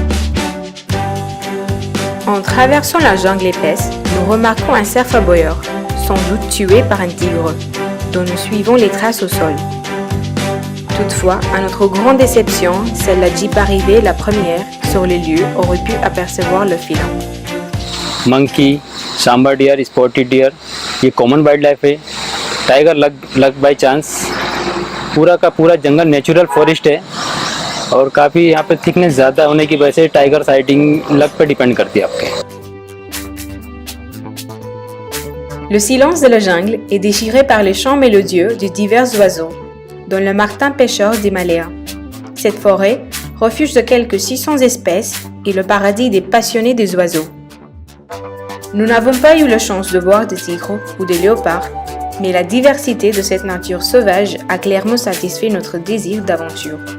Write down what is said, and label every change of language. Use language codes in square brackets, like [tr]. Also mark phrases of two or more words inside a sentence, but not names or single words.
[fr] En traversant la jungle épaisse, nous remarquons un cerf aboyeur, sans doute tué par un tigre, dont nous suivons les traces au sol. Toutefois, à notre grande déception, seule la jeep arrivée la première sur les lieux aurait pu apercevoir le félin. [en] monkey, sambar deer, spotted deer, ये common wild life है। tiger luck by chance. [hi] पूरा का पूरा जंगल [en] natural forest [hi] है, और काफ़ी यहाँ पे थिकनेस ज़्यादा होने की वजह से [en] tiger sighting [hi] लक पे डिपेंड करती है आपके। [fr] Le silence de la jungle est déchiré par les chants mélodieux de divers oiseaux, dont le martin pêcheur d'Himalaya. Cette forêt, refuge de quelques 600 espèces, est le paradis des passionnés des oiseaux. Nous n'avons pas eu la chance de voir des tigres ou des léopards, mais la diversité de cette nature sauvage a clairement satisfait notre désir d'aventure.